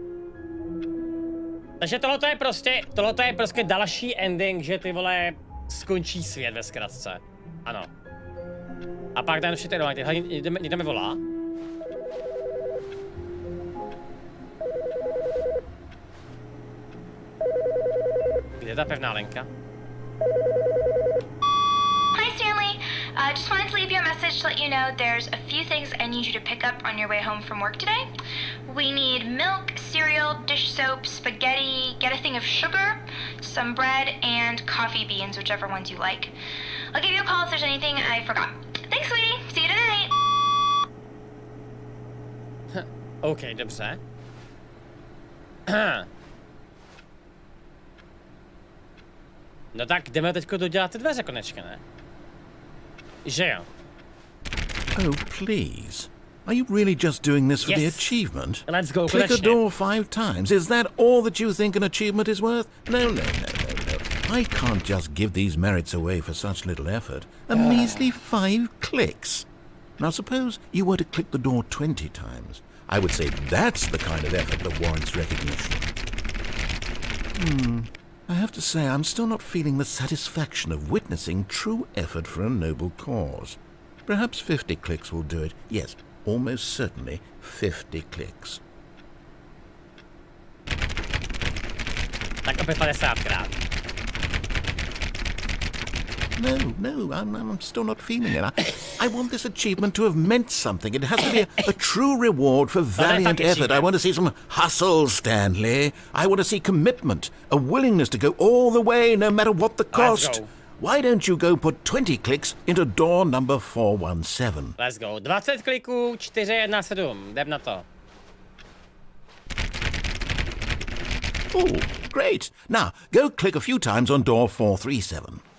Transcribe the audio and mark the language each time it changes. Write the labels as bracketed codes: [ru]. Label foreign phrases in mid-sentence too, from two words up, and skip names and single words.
[cs] Takže tohle je prostě další ending, že ty vole skončí svět ve zkratce. Ano. A pak ten všetci někdo mi volá. Kde je ta pevná linka? [en] Hi Stanley, just wanted to leave you a message to let you know there's a few things I need you to pick up on your way home from work today. We need milk, cereal, dish soap, spaghetti, get a thing of sugar, some bread, and coffee beans, whichever ones you like. I'll give you a call if there's anything I forgot. Thanks, sweetie. See you tonight. [cs] OK, dobře. No tak jdeme teďko dodělat ty dveře konečně, ne? Že jo? [en] Oh, please. Are you really just doing this for the achievement? Let's go, Click a [cs] konečně. [en] door 5 times. Is that all that you think an achievement is worth? No. I can't just give these merits away for such little effort. A measly 5 clicks. Now suppose you were to click the door 20 times. I would say that's the kind of effort that warrants recognition. I have to say I'm still not feeling the satisfaction of witnessing true effort for a noble cause. Perhaps 50 clicks will do it. Yes, almost certainly 50 clicks. [cs] Tak opět 50krát. [en] No, I'm still not feeling it. I want this achievement to have meant something. It has to be a true reward for valiant effort. I want to see some hustle, Stanley. I want to see commitment, a willingness to go all the way, no matter what the cost. Why don't you go put 20 clicks into door number 417? Let's go. [cs] 20 kliků, 417. Jdem na to. [en] Oh, great. Now, go click a few times on door 437.